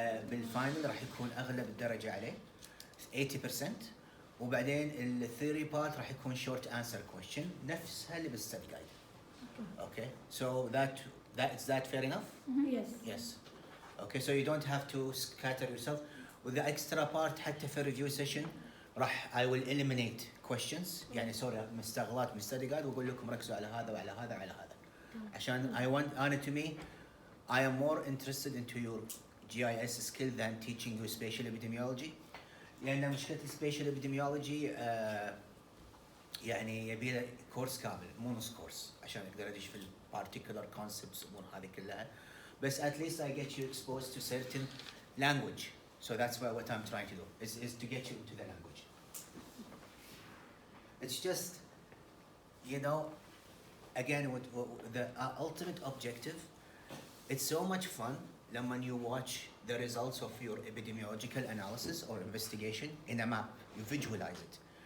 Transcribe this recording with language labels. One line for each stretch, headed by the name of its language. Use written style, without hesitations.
Arabic: بالفاينل راح يكون اغلب الدرجه عليه 80%. وبعدين الثيوري بارت راح يكون short answer question نفسها اللي بالستدي جايد.
English: Okay, so is that fair enough? Yes. Yes. Okay, so you don't have to scatter yourself.
Arabic: With the extra part حتى في review session راح I will eliminate questions يعني سوري مستغلات من study guide واقول لكم ركزوا على هذا وعلى هذا وعلى هذا.
English: عشان I want to me I am more interested into your GIS skill than teaching you spatial epidemiology.
Arabic: لأن مشكلة spatial epidemiology يعني يبي له كورس كامل مو نص كورس عشان اقدر ادش في البارتيكولار كونسبتس الامور هذه كلها.
English: بس at least I get you exposed to certain language. So that's what I'm trying to do is to get you into the language. It's just, you know, again with the ultimate objective. It's so much fun when you watch the results of your epidemiological analysis or investigation in a map. You visualize it.